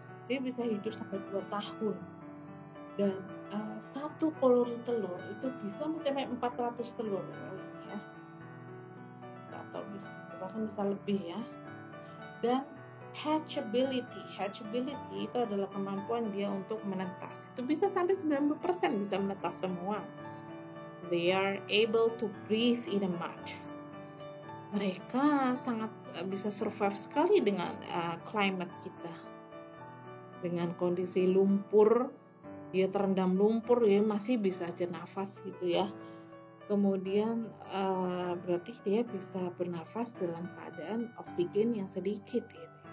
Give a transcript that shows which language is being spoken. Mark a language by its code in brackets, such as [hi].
[id] Dia bisa hidup sampai 2 tahun. Dan satu koloni telur itu bisa mencapai 400 telur. Atau bahkan bisa lebih ya. Dan hatchability itu adalah kemampuan dia untuk menetas. Itu bisa sampai 90% bisa menetas semua. [en] They are able to breathe in the mud. [id] Mereka sangat bisa survive sekali dengan climate kita. Dengan kondisi lumpur, dia terendam lumpur, dia masih bisa aja nafas gitu ya. Kemudian berarti dia bisa bernafas dalam keadaan oksigen yang sedikit gitu ya.